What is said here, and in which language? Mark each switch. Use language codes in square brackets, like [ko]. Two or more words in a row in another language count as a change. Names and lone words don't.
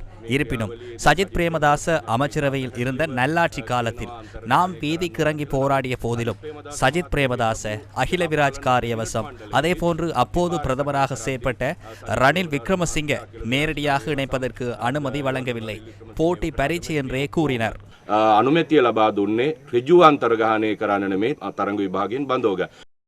[ta] இருப்பினும் சஜித் பிரேமதாச அமைச்சரவையில் இருந்த நல்லாட்சி காலத்தில் நாம் வீதிக்கு இறங்கி போராடிய போதிலும் சஜித் பிரேமதாச, அகில விராஜ் காரியவசம், அதே போன்று அப்போது பிரதமராக செயற்பட்ட ரணில் விக்ரமசிங்க நேரடியாக இணைப்பதற்கு அனுமதி வழங்கவில்லை. போட்டி பரீட்சை என்றே கூறினர். [si] අනුමැතිය ලබා දුන්නේ ඍජු අන්තර්ගාහනය කරන්න නෙමේ තරඟ විභාගයෙන් බඳවග.